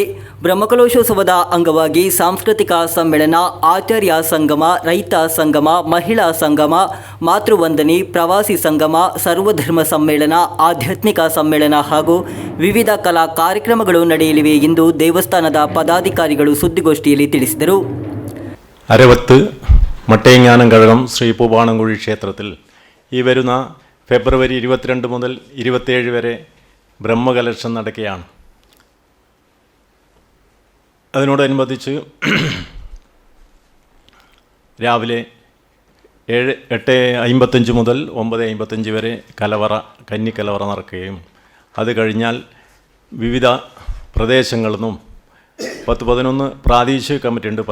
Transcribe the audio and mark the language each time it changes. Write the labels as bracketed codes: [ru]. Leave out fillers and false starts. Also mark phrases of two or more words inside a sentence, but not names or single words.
[kn] ಬ್ರಹ್ಮಕಲಶೋತ್ಸವದ ಅಂಗವಾಗಿ ಸಾಂಸ್ಕೃತಿಕ ಸಮ್ಮೇಳನ, ಆಚಾರ್ಯ ಸಂಗಮ, ರೈತ ಸಂಗಮ, ಮಹಿಳಾ ಸಂಗಮ, ಮಾತೃವಂದನೆ, ಪ್ರವಾಸಿ ಸಂಗಮ, ಸರ್ವಧರ್ಮ ಸಮ್ಮೇಳನ, ಆಧ್ಯಾತ್ಮಿಕ ಸಮ್ಮೇಳನ ಹಾಗೂ ವಿವಿಧ ಕಲಾ ಕಾರ್ಯಕ್ರಮಗಳು ನಡೆಯಲಿವೆ ಎಂದು ದೇವಸ್ಥಾನದ പദാധികാരിಗಳು സുദ്ദിഗോഷ്ഠിಯಲ್ಲಿ ತಿಳಿಸಿದರು. [ml] അരവത്ത് മട്ടയങ്ങാനം കഴകം ശ്രീ പൂവാണംകുഴി ക്ഷേത്രത്തിൽ ഈ വരുന്ന ഫെബ്രുവരി 22 മുതൽ 27 വരെ ബ്രഹ്മകലശം നടക്കുകയാണ്. അതിനോടനുബന്ധിച്ച് രാവിലെ 8:55 മുതൽ 9:55 വരെ കന്നിക്കലവറ നടക്കുകയും അത് കഴിഞ്ഞാൽ വിവിധ പ്രദേശങ്ങളിൽ നിന്നും 10-11 പ്രാദേശിക കമ്മിറ്റി ഉണ്ട്.